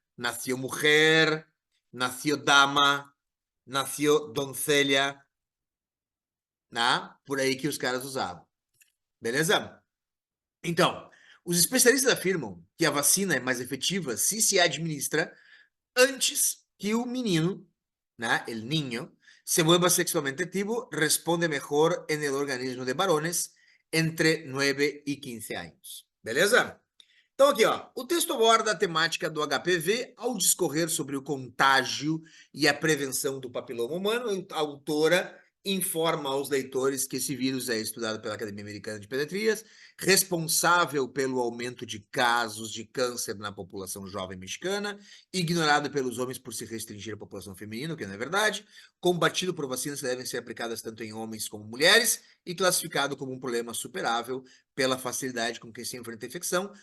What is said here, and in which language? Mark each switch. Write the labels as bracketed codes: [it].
[pt] Nasceu mulher, nasceu dama, nasceu doncella, né? Por aí que os caras usavam. Beleza? Então, os especialistas afirmam que a vacina é mais efetiva se administra antes que o menino, né? [es] El niño, se vuelva sexualmente activo, responde mejor en el organismo de varones entre 9 [pt] e 15 anos. Beleza? Então aqui, ó, o texto aborda a temática do HPV ao discorrer sobre o contágio e a prevenção do papiloma humano. A autora informa aos leitores que esse vírus é estudado pela Academia Americana de Pediatrias, responsável pelo aumento de casos de câncer na população jovem mexicana, ignorado pelos homens por se restringir à população feminina, o que não é verdade, combatido por vacinas que devem ser aplicadas tanto em homens como mulheres e classificado como um problema superável pela facilidade com que se enfrenta a infecção.